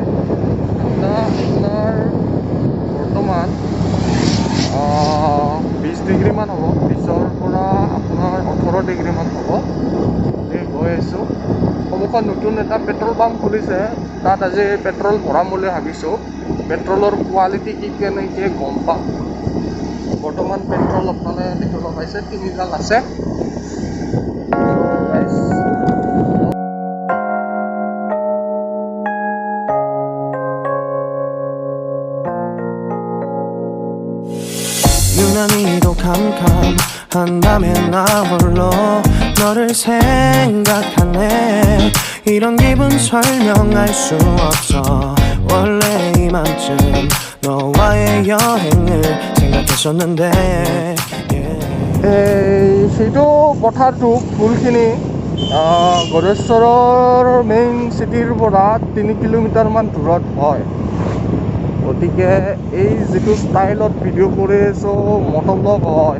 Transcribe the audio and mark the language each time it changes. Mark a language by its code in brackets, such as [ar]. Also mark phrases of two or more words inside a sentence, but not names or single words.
[as] আপোনাৰ বৰ্তমান 20 ডিগ্ৰীমান হ'ব, 20ৰ পৰা আপোনাৰ 18 ডিগ্ৰীমান হ'ব। এই গৈ আছোঁ। সন্মুখত নতুন এটা পেট্ৰল পাম্প খুলিছে, তাত আজি পেট্ৰল ভৰাম বুলি ভাবিছোঁ। পেট্ৰলৰ কোৱালিটি কি কেনেকৈ গম পাম। বৰ্তমান পেট্ৰল আপোনালোকে দেখিব পাইছে 3 আছে। [ko] 유난히도 캄캄한다면 나 홀로 너를 생각하네. 이런 기분 설명할 수 없어. 원래 이맘쯤 너와의 여행을 생각했었는데. [as] সেইটো পথাৰটো ফুলখিনি গৌৰেশ্বৰৰ [en] main cityৰ [as] পৰা 3 কিলোমিটাৰমান দূৰত হয়। গতিকে এই যিটো ষ্টাইলত ভিডিঅ' কৰি আছোঁ, মট'ব্লগ হয়।